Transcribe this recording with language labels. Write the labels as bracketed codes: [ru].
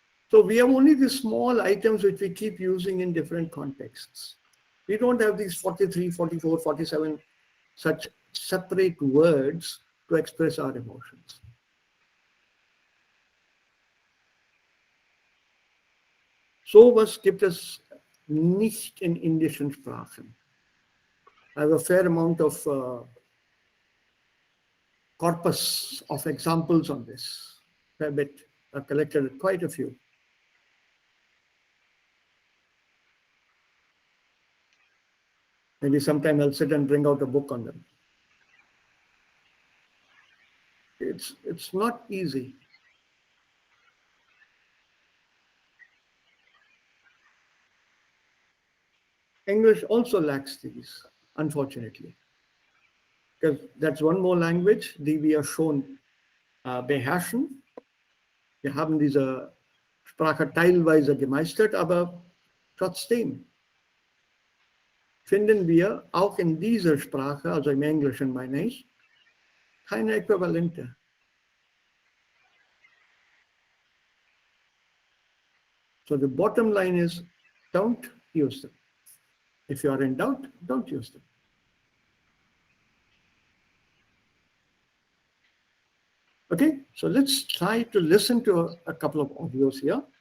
[en] So we have only these small items which we keep using in different contexts. We don't have these 43, 44, 47 such separate words to express our emotions. [de] So was gibt es nicht in indischen Sprachen. [en] I have a fair amount of corpus of examples on this. A bit. I've collected quite a few. Maybe sometime I'll sit and bring out a book on them. It's not easy. English also lacks these, unfortunately. Because that's one more language, [de] die wir schon beherrschen. Wir haben diese Sprache teilweise gemeistert, aber trotzdem finden wir auch in dieser Sprache, also im Englischen meine ich, keine Äquivalente. [en] So the bottom line is, don't use them. If you are in doubt, don't use them. Okay, so let's try to listen to a couple of audios here.